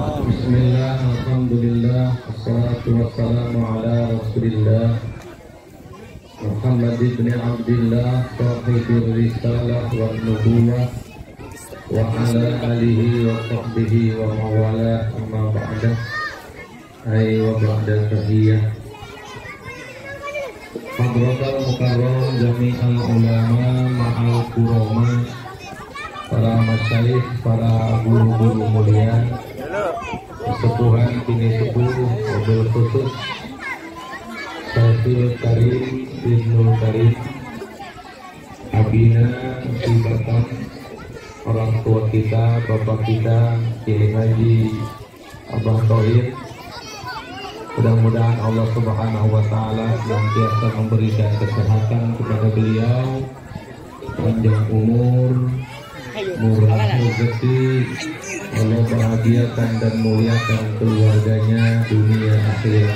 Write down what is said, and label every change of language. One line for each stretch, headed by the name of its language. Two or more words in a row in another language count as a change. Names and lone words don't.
Arabic: بسم الله، الحمد لله، والصلاة والسلام على رسول الله محمد بن عبد الله, صاحب الرسالة والنبوة وعلى آله وصحبه ومن والاه، أما بعد. أي وبعد التحية. حضرة المكرم جميع العلماء مع الكرماء,
Indonesian: para masyayikh, para guru-guru mulia, sepuhan kini sepuh, mobil khusus Syafiul Karim Ibnul Karim, Abina Sibatan, orang tua kita, bapak kita, Kiai Haji Abah Thohir. Mudah-mudahan Allah
Arabic: سبحانه وتعالى
Indonesian: senantiasa memberikan kesehatan kepada beliau, panjang umur, murah rezeki, Allah bahagiakan dan muliakan keluarganya dunia akhirat.